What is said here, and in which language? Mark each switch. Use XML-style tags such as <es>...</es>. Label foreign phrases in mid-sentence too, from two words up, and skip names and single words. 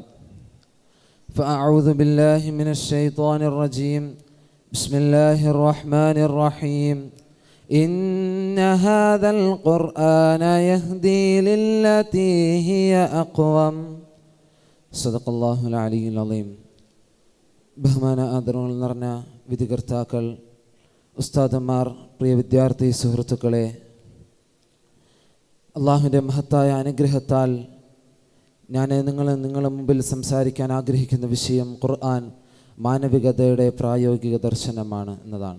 <ar>فأعوذ بالله من الشيطان الرجيم. بسم الله الرحمن الرحيم. إن هذا القرآن يهدي للتي هي أقوم. صدق الله العلي العظيم.</ar> <ml>ബഹുമാന ആദരവുകൾ നിറഞ്ഞ വിധികർത്താക്കൾ, ഉസ്താദന്മാർ, പ്രിയ വിദ്യാർത്ഥി സുഹൃത്തുക്കളെ, അള്ളാഹുവിൻ്റെ മഹത്തായ അനുഗ്രഹത്താൽ ഞാൻ നിങ്ങളുടെ മുമ്പിൽ സംസാരിക്കാൻ ആഗ്രഹിക്കുന്ന വിഷയം ഖുർആൻ മാനവികതയുടെ പ്രായോഗിക ദർശനമാണ് എന്നതാണ്.</ml>